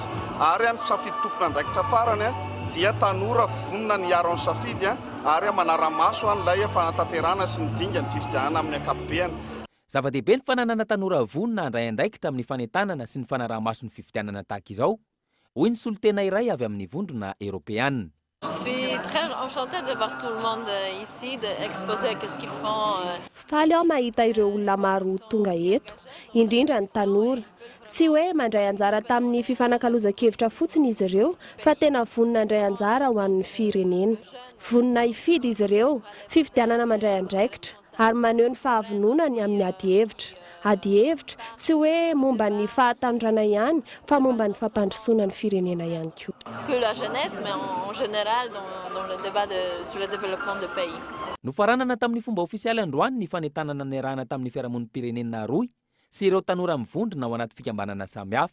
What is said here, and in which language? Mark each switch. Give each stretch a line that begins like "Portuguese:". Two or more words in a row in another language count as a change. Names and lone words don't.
Malagasy: Ary ny safidy tompona andraikitra farany dia tanora vonona ny aro ny safidy ary manara-maso an'ilay fanatanterahana sy ny dinga ny fifidianana amin'ny ankapobeny. Zava-dehibe ny fananana tanora vonona andray andraikitra amin'ny fanentanana sy ny fanaraha-maso ny fifidianana tahaka izao. Hoy ny solotena iray avy amin'ny vondrona Européenne.
French: Je suis très enchantée de voir tout le monde ici, d'exposer qu'est-ce qu'ils font.
Malagasy: Faly aho mahita ireo olona maro tonga eto, indrindra ny tanora. Tsy hoe mandray anjara tamin'ny fifanankalozan-kevitra fotsiny izy ireo, fa tena vonona andray anjara ho an'ny firenena. Vonona hifidy izy ireo, fifidianana mandray andraikitra, ary maneho ny fahavononany amin'ny adi-hevitra. Adi-hevitra tsy hoe momba ny fahatanjorana ihany, fa momba ny fampandrosoana ny firenena ihany koa.
French: Que la jeunesse, mais en général dans le débat sur le développement de pays.
Malagasy: Nofaranana tamin'ny fomba ofisialy androany ny fanentanana niarahana tamin'ny fiarahamonim-pirenena roy sy ireo tanora mivondrona ao anaty fikambanana samihafa.